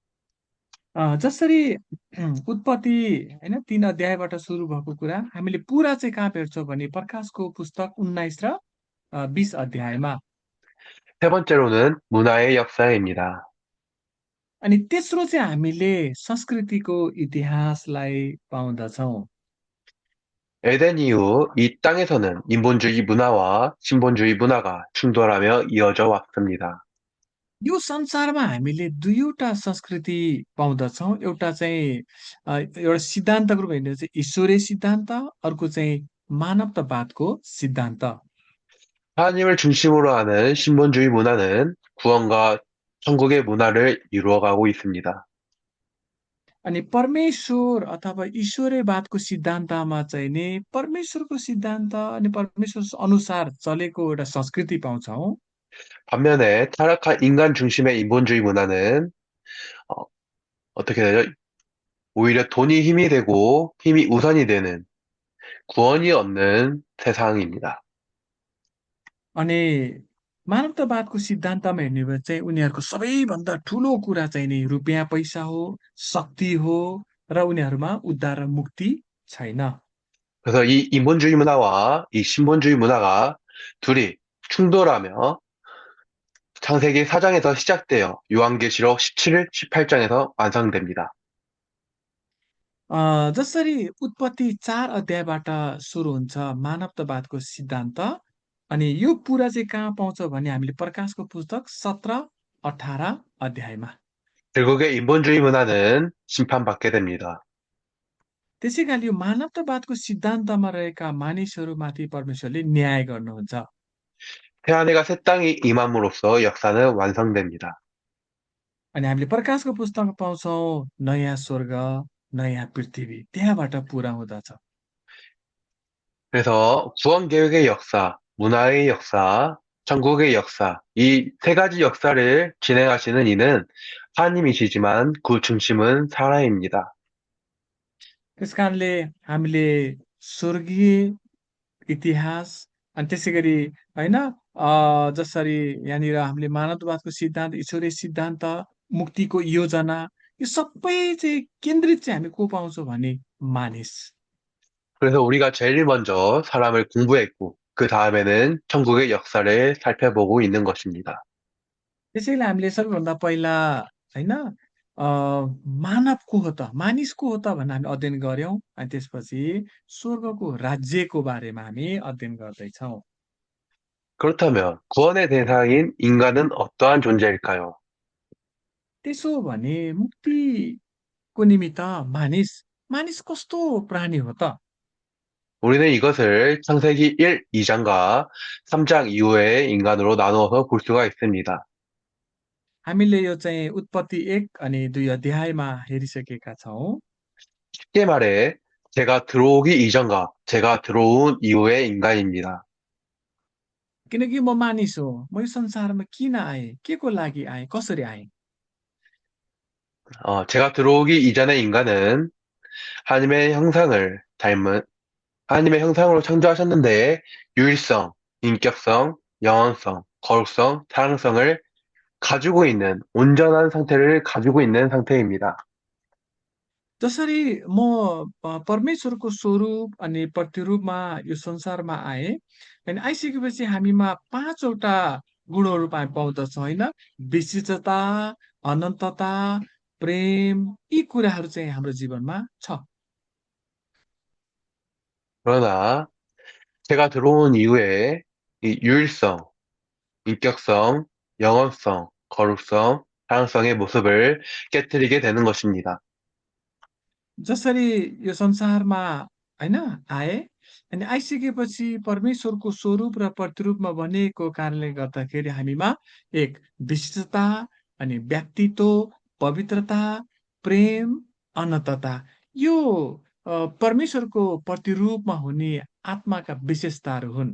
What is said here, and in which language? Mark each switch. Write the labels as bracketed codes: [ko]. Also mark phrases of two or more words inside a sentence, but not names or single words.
[ne] जसरी उत्पत्ति होइन 3 अध्यायबाट सुरु भएको कुरा हामीले पुरा चाहिँ कहाँ भेट्छौँ भने प्रकाशको पुस्तक 19 र 20 अध्यायमा। [ko] 세 번째로는 문화의 역사입니다. [ne] अनि तेस्रो चाहिँ हामीले संस्कृतिको इतिहासलाई पाउँदछौँ। [ko] 에덴 이후 이 땅에서는 인본주의 문화와 신본주의 문화가 충돌하며 이어져 왔습니다. [ne] यो संसारमा हामीले 2 वटा संस्कृति पाउँदछौँ। एउटा चाहिँ एउटा सिद्धान्तको रूपमा हेर्ने चाहिँ ईश्वरीय सिद्धान्त, अर्को चाहिँ मानवतावादको सिद्धान्त। [ko] 하나님을 중심으로 하는 신본주의 문화는 구원과 천국의 문화를 이루어가고 있습니다. [ne] अनि परमेश्वर अथवा ईश्वरीयवादको सिद्धान्तमा चाहिँ नि परमेश्वरको सिद्धान्त अनि परमेश्वर अनुसार चलेको एउटा संस्कृति पाउँछौँ। [ko] 반면에 타락한 인간 중심의 인본주의 문화는 어, 어떻게 되죠? 오히려 돈이 힘이 되고 힘이 우선이 되는 구원이 없는 세상입니다. [ne] अनि मानवतावादको सिद्धान्तमा हेर्ने हो भने चाहिँ उनीहरूको सबैभन्दा ठुलो कुरा चाहिँ नि रुपियाँ पैसा हो, शक्ति हो र उनीहरूमा उद्धार र मुक्ति छैन। [ko] 그래서 이 인본주의 문화와 이 신본주의 문화가 둘이 충돌하며 창세기 4장에서 시작되어 요한계시록 17, 18장에서 완성됩니다. [ne] जसरी उत्पत्ति 4 अध्यायबाट सुरु हुन्छ मानवतावादको सिद्धान्त। अनि यो पुरा चाहिँ कहाँ पाउँछ भने हामीले प्रकाशको पुस्तक 17, 18 अध्यायमा। [ko] 결국에 인본주의 문화는 심판받게 됩니다. [ne] त्यसै कारण यो मानवतावादको सिद्धान्तमा रहेका मानिसहरूमाथि परमेश्वरले न्याय गर्नुहुन्छ। [ko] 새하늘과 새 땅이 임함으로써 역사는 완성됩니다. [ne] अनि हामीले प्रकाशको पुस्तकमा पाउँछौँ नयाँ स्वर्ग, नयाँ पृथ्वी त्यहाँबाट पुरा हुँदछ। [ko] 그래서 구원 계획의 역사, 문화의 역사, 천국의 역사, 이 세 가지 역사를 진행하시는 이는 하나님이시지만 그 중심은 사람입니다. [ne] त्यस कारणले हामीले स्वर्गीय इतिहास अनि त्यसैगरी होइन जसरी यहाँनिर हामीले मानवतावादको सिद्धान्त, ईश्वरीय सिद्धान्त, मुक्तिको योजना यो सबै चाहिँ केन्द्रित चाहिँ हामी को पाउँछौँ भने मानिस। [ko] 그래서 우리가 제일 먼저 사람을 공부했고, 그 다음에는 천국의 역사를 살펴보고 있는 것입니다. [ne] त्यसैले हामीले सबैभन्दा पहिला होइन मानव को हो त, मानिस को हो त भनेर हामी अध्ययन गर्यौँ। अनि त्यसपछि स्वर्गको राज्यको बारेमा हामी अध्ययन गर्दैछौँ। [ko] 그렇다면 구원의 대상인 인간은 어떠한 존재일까요? [ne] त्यसो भने मुक्तिको निमित्त मानिस, मानिस कस्तो प्राणी हो त? [ko] 우리는 이것을 창세기 1, 2장과 3장 이후의 인간으로 나누어서 볼 수가 있습니다. [ne] हामीले यो चाहिँ उत्पत्ति 1 अनि 2 अध्यायमा हेरिसकेका छौँ। [ko] 쉽게 말해, 제가 들어오기 이전과 제가 들어온 이후의 인간입니다. [ne] किनकि म मानिस हो, म यो संसारमा किन आएँ, के को लागि आएँ, कसरी आएँ? [ko] 제가 들어오기 이전의 인간은 하나님의 형상을 닮은, 하나님의 형상으로 창조하셨는데, 유일성, 인격성, 영원성, 거룩성, 사랑성을 가지고 있는, 온전한 상태를 가지고 있는 상태입니다. [ne] जसरी म परमेश्वरको स्वरूप अनि प्रतिरूपमा यो संसारमा आएँ अनि आइसकेपछि हामीमा 5 वटा गुणहरू पाउँदछौँ होइन? विशिष्टता, अनन्तता, प्रेम यी कुराहरू चाहिँ हाम्रो जीवनमा छ। [ko] 그러나 제가 들어온 이후에 이 유일성, 인격성, 영원성, 거룩성, 사랑성의 모습을 깨뜨리게 되는 것입니다. [ne] जसरी यो संसारमा होइन आए अनि आइसकेपछि परमेश्वरको स्वरूप र प्रतिरूपमा बनिएको कारणले गर्दाखेरि हामीमा एक विशिष्टता अनि व्यक्तित्व, पवित्रता, प्रेम, अनन्तता यो परमेश्वरको प्रतिरूपमा हुने आत्माका विशेषताहरू हुन्।